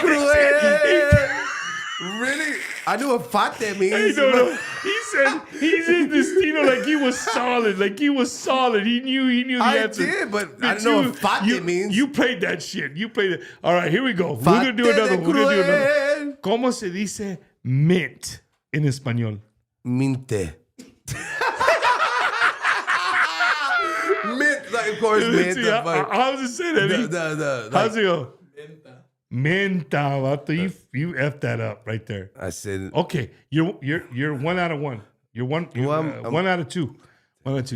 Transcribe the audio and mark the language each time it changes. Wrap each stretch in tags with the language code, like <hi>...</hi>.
<en>cruel. Really? I knew what fate means. Hey, no. He said Destino like he was solid. He knew the I answer. did, but I don't know what fate means. You played that shit. You played it. All right, here we go. We're gonna do another one.</en> <es>¿Cómo se dice mint en español? Minte.</es> <en>Mint, like, of course, mint. See, how's it say that? How's it go?</en> <es>Menta, vato.</es> <en>You effed that up right there. I said. Okay, you're 1 out of 1. You're one out of 2. 1 out of 2.</en>